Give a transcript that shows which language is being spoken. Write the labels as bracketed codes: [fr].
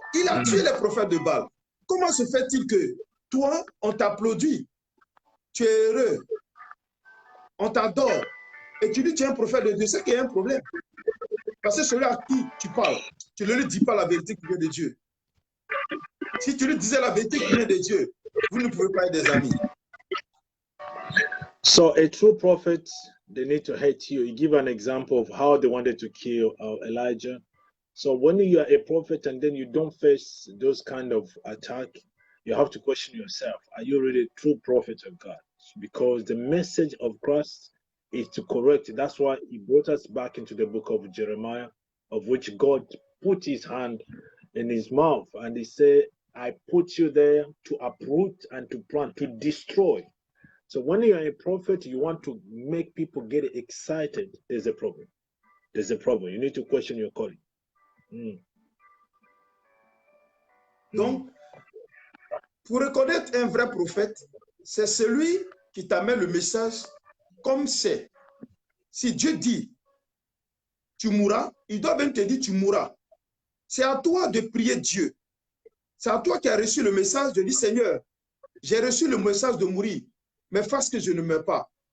[fr] Il a tué les prophètes de Baal. Comment se fait-il que toi, on t'applaudit, tu es heureux, on t'adore, et tu dis que tu es un prophète de Dieu, c'est qu'il y a un problème. Parce que celui à qui tu parles, tu ne lui dis pas la vérité qui vient de Dieu. Si tu lui disais la vérité qui vient de Dieu, vous ne pouvez pas être des amis. [en] So a true prophet, they need to hate you. You give an example of how they wanted to kill Elijah. So when you are a prophet and then you don't face those kind of attack, you have to question yourself, are you really a true prophet of God? Because the message of Christ is to correct. That's why he brought us back into the book of Jeremiah, of which God put his hand in his mouth and he said, I put you there to uproot and to plant, to destroy. So when you are a prophet, you want to make people get excited, there's a problem. There's a problem. You need to question your calling. [fr] Donc, pour reconnaître un vrai prophète, c'est celui qui t'amène le message comme c'est. Si Dieu dit, tu mourras, il doit même te dire, tu mourras. C'est à toi de prier Dieu. C'est à toi qui as reçu le message de dire, Seigneur, j'ai reçu le message de mourir, mais fasse que je ne meurs pas.